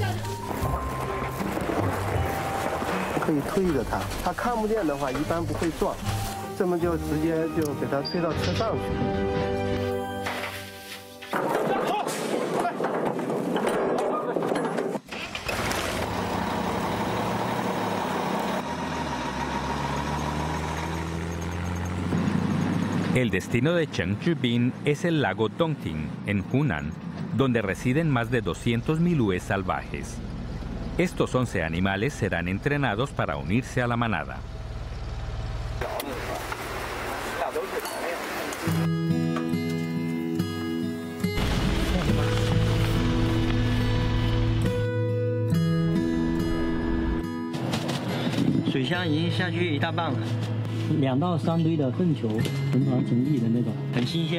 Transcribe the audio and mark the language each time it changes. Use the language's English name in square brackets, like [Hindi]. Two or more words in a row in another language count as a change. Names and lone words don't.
[Chinese] 可以推着他，他看不见的话一般不会撞，这么就直接就给他推到车上去。 [Spanish] El destino de Cheng Zhibin es el lago Dongting, en Hunan, donde residen más de 200 milúes salvajes. Estos 11 animales serán entrenados para unirse a la manada. [Chinese] El 水箱已经下去一大半了。 2到3堆的粪球成团成粒的那种，很新鲜，